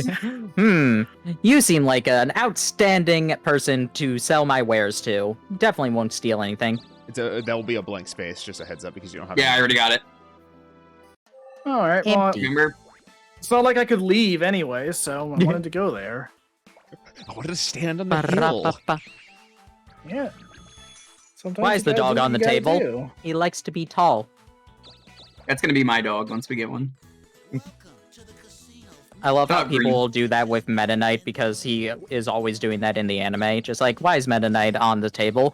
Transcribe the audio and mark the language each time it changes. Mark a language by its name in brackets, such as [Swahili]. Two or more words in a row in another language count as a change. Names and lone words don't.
[English] You seem like an outstanding person to sell my wares to. Definitely won't steal anything. That will be a blank space, just a heads up, because you don't have. Yeah, I already got it. All right, well, Empty. Remember? it's not like I could leave anyway, so I wanted to go there. I wanted to stand on the hill. Ba-ra-ba-ba. Yeah. Sometimes Why you is the gotta dog do what on the you gotta table? do. He likes to be tall. That's gonna be my dog once we get one. I love how Not green. people do that with Meta Knight because he is always doing that in the anime. Just like, why is Meta Knight on the table?